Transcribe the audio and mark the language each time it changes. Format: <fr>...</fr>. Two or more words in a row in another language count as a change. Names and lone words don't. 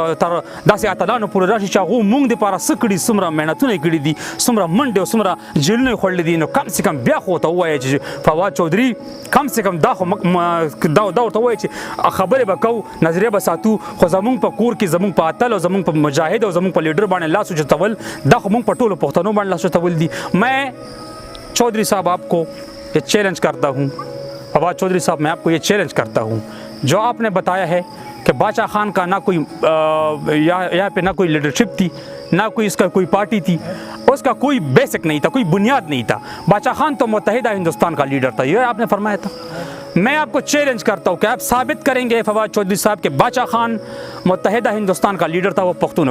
<ps>داسې اتلانو پورې راشي چې هغو موږ دپاره څه کړي څومره محنتونه یې کړي دي څومره منډې او څومره جیلونه یې خوړلي دي نو</ps> <ur>کم سے کم</ur> <ps>بیا خو ورته ووایه چې فواد چودھري</ps> <ur>کم سے کم</ur> <ps>دا خو دا ورته ووایه چې خبرې به کوو نظریه به ساتو خو زموږ په کور کې زموږ په اتل او زموږ په مجاهد او زموږ په لیډر باندې لاس اوچتول دا خو موږ په ټولو پښتنو باندې لاس اوچتول دي</ps> <ur>میں چودھری صاحب آپ کو یہ چیلنج کرتا ہوں فواد چودھری صاحب میں آپ کو یہ چیلنج کرتا ہوں جو آپ نے بتایا ہے کہ بادشاہ خان کا نہ کوئی یہاں پہ نہ کوئی لیڈرشپ تھی نہ کوئی اس کا کوئی پارٹی تھی اس کا کوئی بیسک نہیں تھا کوئی بنیاد نہیں تھا بادشاہ خان تو متحدہ ہندوستان کا لیڈر تھا یہ آپ نے فرمایا تھا میں آپ کو چیلنج کرتا ہوں کہ آپ ثابت کریں گے فواد چودھری صاحب کے بادشاہ خان متحدہ ہندوستان کا لیڈر تھا وہ پختونوں</ur>